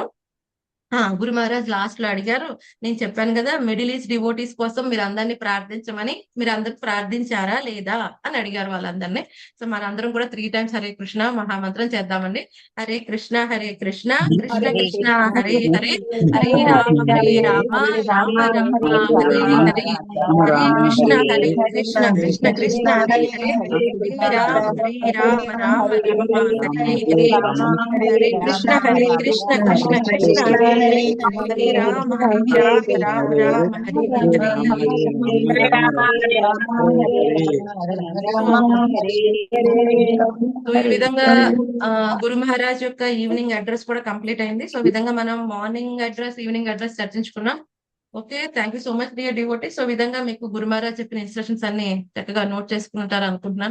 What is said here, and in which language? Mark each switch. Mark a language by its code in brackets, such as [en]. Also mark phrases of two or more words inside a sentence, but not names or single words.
[te] గురు మహారాజ్ లాస్ట్ లో అడిగారు, నేను చెప్పాను కదా [en] Middle East devotees [te] కోసం మీరు అందరినీ ప్రార్థించమని, మీరు అందరు ప్రార్థించారా లేదా అని అడిగారు వాళ్ళందరినీ. సో మనందరం కూడా 3 times హరే కృష్ణ మహామంత్రం చేద్దామండి. [sa] हरे कृष्ण कृष्ण कृष्ण हरे हरे, हरे राम राम राम हरे हरे, हरे कृष्ण कृष्ण कृष्ण हरे हरे, हरे राम राम राम हरे हरे, हरे कृष्ण कृष्ण कृष्ण हरे హరి हरे राम राम राम राम हरे हरे. [te] సో ఈ విధంగా గురు మహారాజ్ యొక్క [en] evening address [te] కూడా కంప్లీట్ అయింది. సో ఈ విధంగా మనం [en] morning address, evening address [te] చర్చించుకున్నాం. [en] Okay, thank you so much dear devotee. [te] సో ఈ విధంగా మీకు గురు మహారాజ్ చెప్పిన ఇన్స్ట్రక్షన్స్ అన్ని చక్కగా నోట్ చేసుకుంటారు అనుకుంటున్నాను.